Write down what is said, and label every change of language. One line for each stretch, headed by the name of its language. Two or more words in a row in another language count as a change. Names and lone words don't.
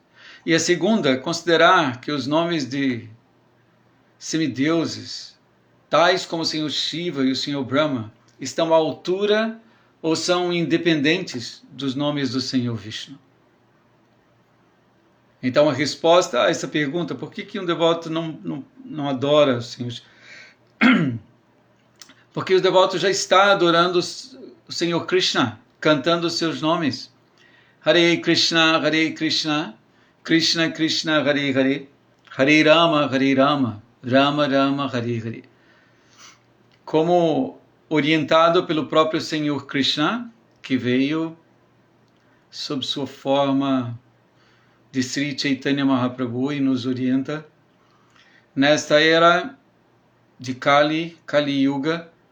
Portuguese: E a segunda, considerar que os nomes de semideuses, tais como o Senhor Shiva e o Senhor Brahma, estão à altura ou são independentes dos nomes do Senhor Vishnu. Então a resposta a essa pergunta, por que um devoto não adora o Senhor? Porque o devoto já está adorando o Senhor Krishna, cantando os seus nomes.
Sanskrit: हरे कृष्ण, कृष्ण कृष्ण, हरे हरे, हरे राम, राम राम, हरे हरे.
Portuguese: Como orientado pelo próprio Senhor Krishna, que veio sob sua forma de Sri Chaitanya Mahaprabhu e nos orienta nesta era de Kali Yuga.